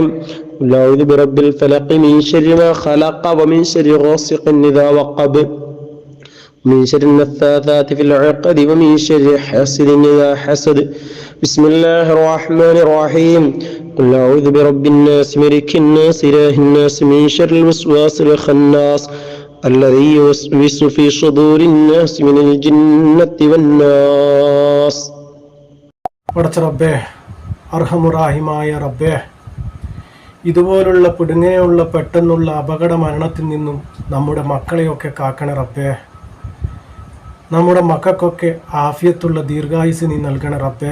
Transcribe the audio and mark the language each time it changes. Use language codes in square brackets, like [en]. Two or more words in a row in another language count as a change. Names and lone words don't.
[ar] قل أعوذ برب الفلق من شر ما خلق ومن شر غاسق إذا وقب من شر النفاثات في العقد ومن شر حاسد إذا حسد. بسم الله الرحمن الرحيم. قل أعوذ برب الناس ملك الناس إله الناس من شر الوسواس الخناس الذي يوسوس في صدور الناس من الجنة والناس. [ml] പടച്ച റബ്ബേ, അർഹമുറാഹിമായ റബ്ബേ, ഇതുപോലുള്ള പിടുങ്ങനെയുള്ള പെട്ടെന്നുള്ള അപകട മരണത്തിൽ നിന്നും നമ്മുടെ മക്കളെയൊക്കെ കാക്കണ റബ്ബേ. നമ്മുടെ മക്കൾക്കൊക്കെ ആഫിയത്തുള്ള ദീർഘായുസ് നീ നൽകണ റബ്ബേ.